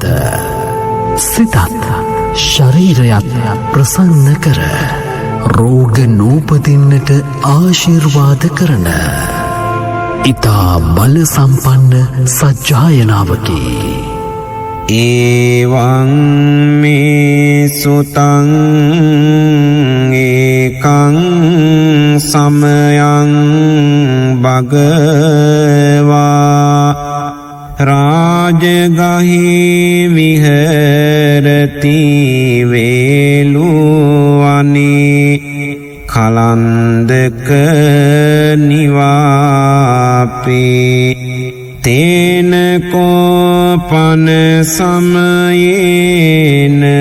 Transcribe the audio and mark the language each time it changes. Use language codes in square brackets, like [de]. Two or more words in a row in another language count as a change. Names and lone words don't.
[si] සිතත් ශරීරයත් ප්‍රසන්න කර රෝග නූපදින්නට ආශිර්වාද කරන ඉතා බල සම්පන්න සජ්ජායනාවකි. [pi] ඒවං මේ සුතං ඒකං සමයං භගවා රාජගහි විහෙරති වේලුවනේ කලන්දක නිවාපේ තේන කෝපන සමයේන